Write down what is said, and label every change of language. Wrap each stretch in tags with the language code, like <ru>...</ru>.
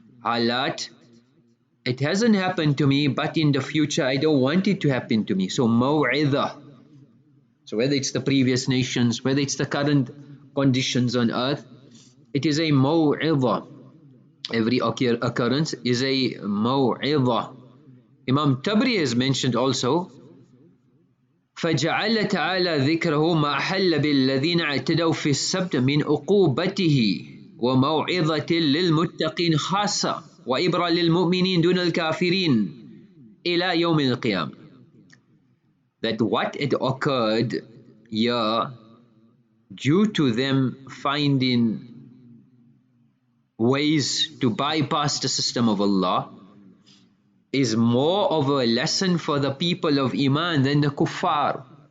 <en>halat, it hasn't happened to me, but in the future I don't want it to happen to me. So maw'idah. So whether it's the previous nations, whether it's the current conditions on earth, it is a maw'idah. Every occurrence is a maw'idah. Imam Tabri has mentioned also,</en> <ar>فَجَعَلَ تَعَالَى ذِكْرَهُ مَا حَلَّ بِالَّذِينَ اعْتَدَوْا فِي السَّبْتِ مِنْ عُقُوبَتِهِ وَمَوْعِظَةٍ لِلْمُتَّقِينَ خَاصَّةً وَإِبْرَةً لِلْمُؤْمِنِينَ دُونَ الْكَافِرِينَ إِلَى يَوْمِ الْقِيَامَةِ.</ar> <en>That what had occurred here, due to them finding ways to bypass the system of Allah, is more of a lesson for the people of Iman than the kuffar.</en>